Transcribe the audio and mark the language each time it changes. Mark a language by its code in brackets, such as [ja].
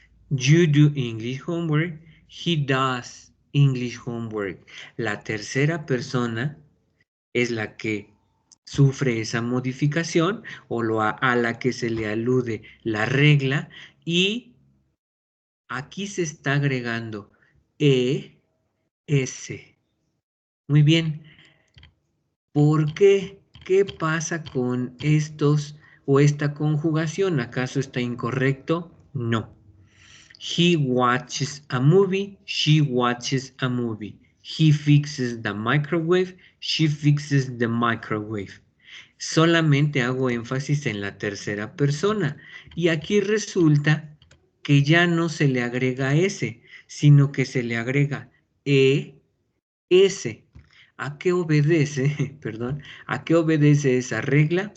[en] You do English homework. He does English homework. [es] La tercera persona es la que sufre esa modificación o a la que se le alude la regla y aquí se está agregando ES. Muy bien. ¿Por qué? ¿Qué pasa con estos o esta conjugación? ¿Acaso está incorrecto? No. [en] He watches a movie. She watches a movie. He fixes the microwave. She fixes the microwave. [es] Solamente hago énfasis en la tercera persona. Y aquí resulta que ya no se le agrega S, sino que se le agrega ES. ¿A qué obedece? Perdón. ¿A qué obedece esa regla?